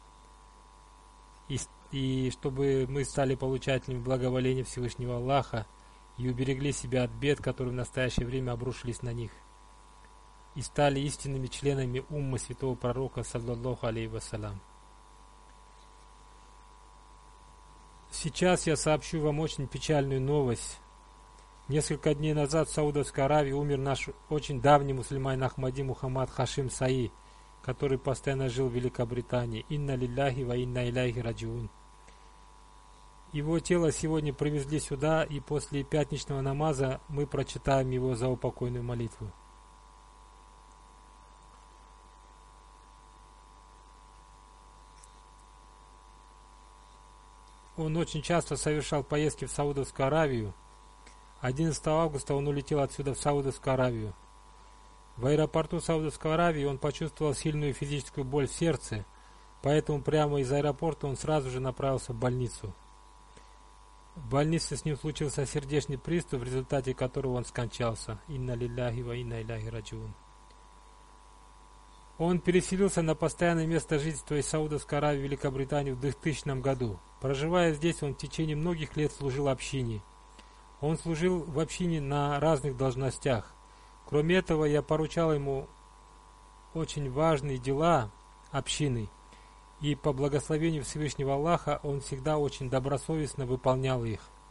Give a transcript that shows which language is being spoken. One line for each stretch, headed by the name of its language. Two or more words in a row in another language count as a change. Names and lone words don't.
Russian: и чтобы мы стали получателями благоволения Всевышнего Аллаха и уберегли себя от бед, которые в настоящее время обрушились на них, и стали истинными членами уммы святого пророка,
Arabic: صلى الله عليه وسلم.
Russian: Сейчас я сообщу вам очень печальную новость. Несколько дней назад в Саудовской Аравии умер наш очень давний мусульманин Ахмади Мухаммад Хашим Саи, который постоянно жил в Великобритании.
Arabic: إنا لله وإنا إليه راجعون.
Russian: Его тело сегодня привезли сюда, и после пятничного намаза мы прочитаем его заупокойную молитву. Он очень часто совершал поездки в Саудовскую Аравию. 11 августа он улетел отсюда в Саудовскую Аравию. В аэропорту Саудовской Аравии он почувствовал сильную физическую боль в сердце, поэтому прямо из аэропорта он сразу же направился в больницу. В больнице с ним случился сердечный приступ, в результате которого он скончался.
Arabic: إنا لله وإنا إليه راجعون.
Russian: Он переселился на постоянное место жительства из Саудовской Аравии в Великобританию в 2000 году. Проживая здесь, он в течение многих лет служил общине. Он служил в общине на разных должностях. Кроме этого, я поручал ему очень важные дела общины, и по благословению Всевышнего Аллаха он всегда очень добросовестно выполнял их.